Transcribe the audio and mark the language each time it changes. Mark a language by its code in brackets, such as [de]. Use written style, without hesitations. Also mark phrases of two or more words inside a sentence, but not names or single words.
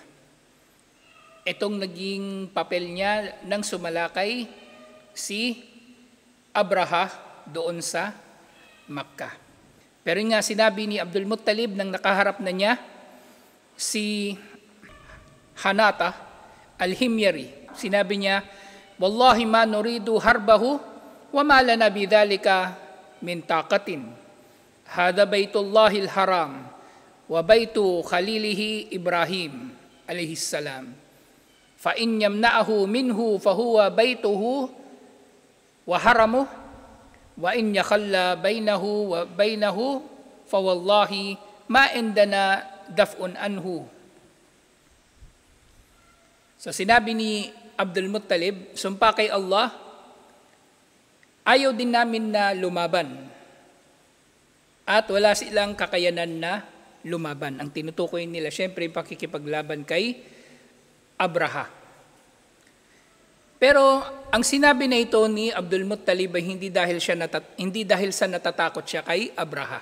[tl] Itong naging papel niya nang sumalakay si Abraha doon sa Makkah. Pero nga sinabi ni Abdul Muttalib nang nakaharap na niya si Hanata al-Himyari. Sinabi niya, [ar] "والله ما نريد حربه وما لنا بذلك من طاقة. هذا بيت الله الحرام وبيت خليله إبراهيم عليه السلام. فإن يمنعه منه فهو بيته وحرمه وإن يخل بينه وبينه فوالله ما عندنا دفع عنه." [tl] So sinabi ni Abdul Muttalib, sumpa kay Allah, ayaw din namin na lumaban. At wala silang kakayanan na lumaban. Ang tinutukoy nila, syempre, pakikipaglaban kay Abraha. Pero ang sinabi na ito ni Abdul Muttalib ay hindi dahil sa natatakot siya kay Abraha.